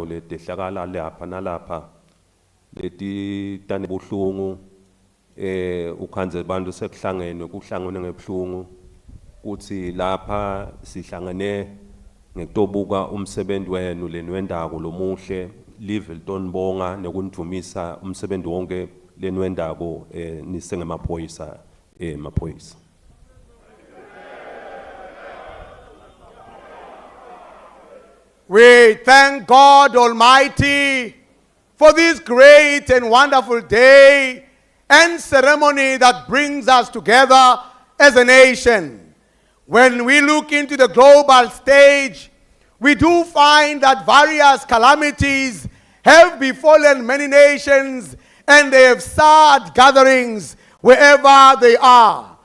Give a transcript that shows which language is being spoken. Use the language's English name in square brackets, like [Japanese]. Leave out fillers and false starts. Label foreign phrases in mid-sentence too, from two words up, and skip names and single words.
[Swati] letehlakala lapha nalapha leti tane buhlungu ukhanze abantu sekuhlangene kuhlangene ngebuhlungu kuthi lapha sihlangene ngetobuka umsebenzi wenu lenwendako lomuhle live litonibonga nekunivumisa umsebenzi wonke lenwendako nisengemaphoyisa emaphoyisa. [English] We thank God Almighty for this great and wonderful day and ceremony that brings us together as a nation. When we look into the global stage, we do find that various calamities have befallen many nations and they have sad gatherings wherever they are.